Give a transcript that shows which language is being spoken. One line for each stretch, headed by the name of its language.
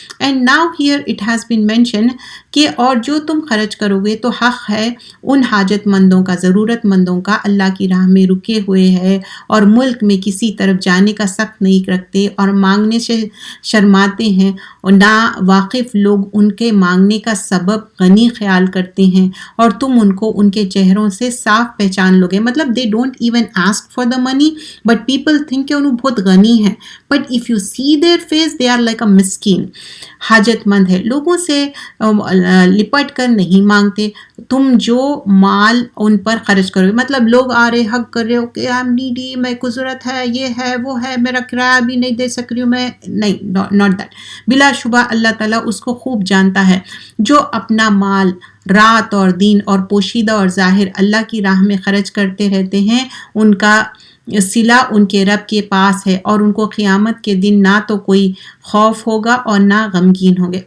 English: And now here it has been mentioned
Urdu: کہ اور جو تم خرچ کرو گے تو حق ہے ان حاجت مندوں کا، ضرورت مندوں کا، اللہ کی راہ میں رکے ہوئے ہے اور ملک میں کسی طرف جانے کا سخت نہیں رکھتے اور مانگنے سے شرماتے ہیں اور نا واقف لوگ ان کے مانگنے کا سبب غنی خیال کرتے ہیں اور تم ان کو ان کے چہروں سے صاف پہچان لو گے.
English: مطلب they don't even ask for the money but people think
Urdu: کہ انہوں بہت غنی ہیں،
English: But if you see their face they are like a مسکین.
Urdu: حاجت مند ہے، لوگوں سے لپٹ کر نہیں مانگتے. تم جو مال ان پر خرچ کرو گے، مطلب لوگ آ رہے حق کر رہے ہو کہ
English: I am needy,
Urdu: میں کو ضرورت ہے، یہ ہے وہ ہے، میرا کرایہ بھی نہیں دے سک رہی ہوں میں، نہیں،
English: Not that.
Urdu: بلا شبہ اللہ تعالیٰ اس کو خوب جانتا ہے جو اپنا مال رات اور دن اور پوشیدہ اور ظاہر اللہ کی راہ میں خرچ کرتے رہتے ہیں، ان کا صلہ ان کے رب کے پاس ہے اور ان کو قیامت کے دن نہ تو کوئی خوف ہوگا اور نہ غمگین ہوں گے.